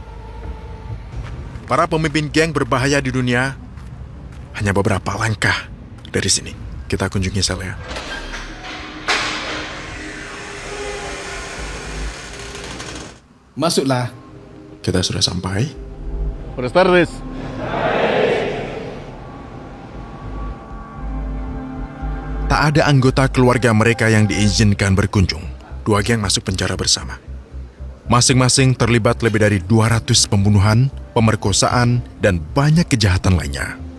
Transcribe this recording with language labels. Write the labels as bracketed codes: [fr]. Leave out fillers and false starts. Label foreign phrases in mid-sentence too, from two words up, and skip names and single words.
[id] Para pemimpin geng berbahaya di dunia hanya beberapa langkah dari sini. Kita kunjungi selnya. Masuklah. Kita sudah sampai. [es] Buenas tardes. [id] Tak ada anggota keluarga mereka yang diizinkan berkunjung. 2 geng masuk penjara bersama. Masing-masing terlibat lebih dari 200 pembunuhan, pemerkosaan, dan banyak kejahatan lainnya.